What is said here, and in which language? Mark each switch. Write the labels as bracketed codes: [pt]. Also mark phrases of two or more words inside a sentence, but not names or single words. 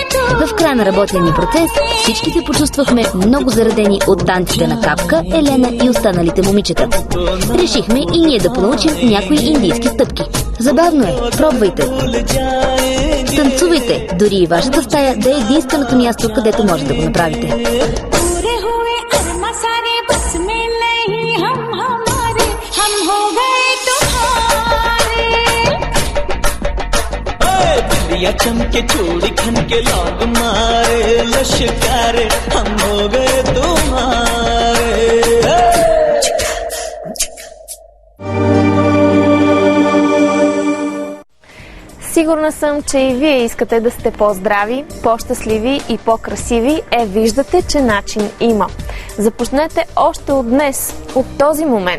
[bg] В края на работния ни процес всички се почувствахме много заредени от танците на Капка, Елена и останалите момичета. Решихме и ние да понаучим някои индийски стъпки. Забавно е, пробвайте! Танцувайте, дори и вашата стая да е единственото място, където може да го направите. [hi] या चमके चूड़ी खन के लौंग मारे लश्कारे हम हो गए तुम्हारे. [bg] Сигурна съм, че и вие искате да сте по-здрави, по-щастливи и по-красиви. Виждате, че начин има. Започнете още от днес, от този момент.